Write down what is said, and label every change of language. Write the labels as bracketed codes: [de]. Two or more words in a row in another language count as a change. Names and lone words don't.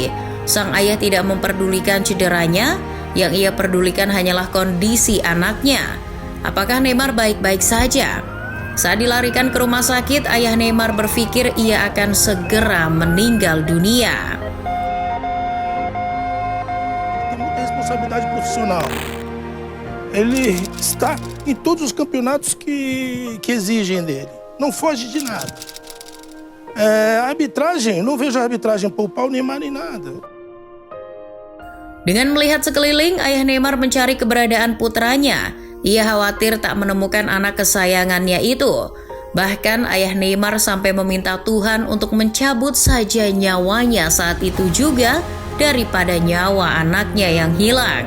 [id] Sang ayah tidak memperdulikan cederanya, yang ia pedulikan hanyalah kondisi anaknya. Apakah Neymar baik-baik saja? Saat dilarikan ke rumah sakit, ayah Neymar berpikir ia akan segera meninggal dunia. [pt] profissional. Ele está em todos os campeonatos que exigem dele. Não foge de nada. A arbitragem, não vejo a arbitragem poupar o Neymar em nada. [id] Dengan melihat sekeliling, ayah Neymar mencari keberadaan putranya. Ia khawatir tak menemukan anak kesayangannya itu. Bahkan ayah Neymar sampai meminta Tuhan untuk mencabut saja nyawanya saat itu juga daripada nyawa anaknya yang hilang.